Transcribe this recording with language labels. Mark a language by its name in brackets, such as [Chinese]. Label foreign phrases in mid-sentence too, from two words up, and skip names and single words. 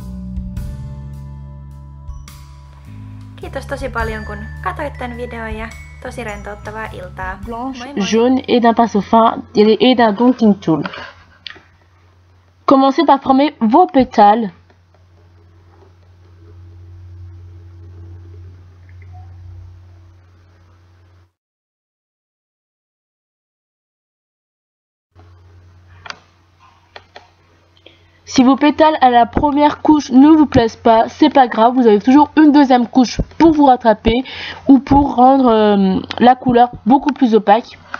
[Finnish] Kiitos tosi paljon kun katsoit tämän videon ja tosi rentouttavaa iltaa. [French] Blanche, [Finnish] Moi moi! [French] jaune et d'un pinceau fin et d'un [English] daunting tool. [French] Commencez par former vos pétales. Si vos pétales à la première couche ne vous plaisent pas, c'est pas grave, vous avez toujours une deuxième couche pour vous rattraper ou pour rendre la couleur beaucoup plus opaque.